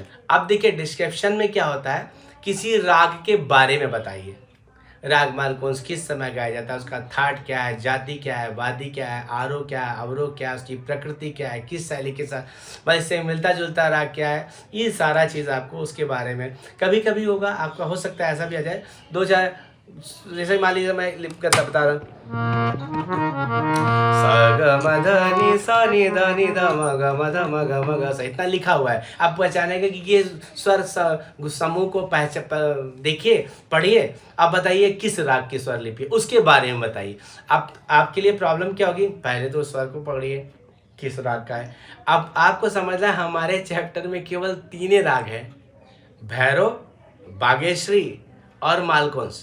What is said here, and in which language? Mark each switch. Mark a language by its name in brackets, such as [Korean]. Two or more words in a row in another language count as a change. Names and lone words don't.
[Hindi] अब देखिए डिस्क्रिप्शन में क्या होता है, किसी राग के बारे में बताइए, राग मालकोंस किस समय गाया जाता है, उसका थाट क्या है, जाति क्या है, वादी क्या है, आरोह क्या है, अवरोह क्या है, उसकी प्रकृति क्या है, किस शैली के साथ भाई इससे मिलता जुलता राग क्या है, ये सारा चीज़ आपको उसके बारे में कभी कभी होगा, आपका हो सकता है ऐसा भी आ जाए, दो चार जैसे मान लीजिए मैं लिप करता बता रहा हूँ, स ग म ध नि स नि ध नि ध म ग म ध म ग म ग स, इतना लिखा हुआ है। आप पहचानेंगे कि ये स्वर समूह को देखिए, पढ़िए, आप बताइए किस राग की स्वर लिपि, उसके बारे में बताइए। आप आपके लिए प्रॉब्लम क्या होगी, पहले तो स्वर को पढ़िए किस राग का है। अब आपको समझना है हमारे चैप्टर में केवल 3 राग है, भैरव, बागेश्वरी और मालकोंस।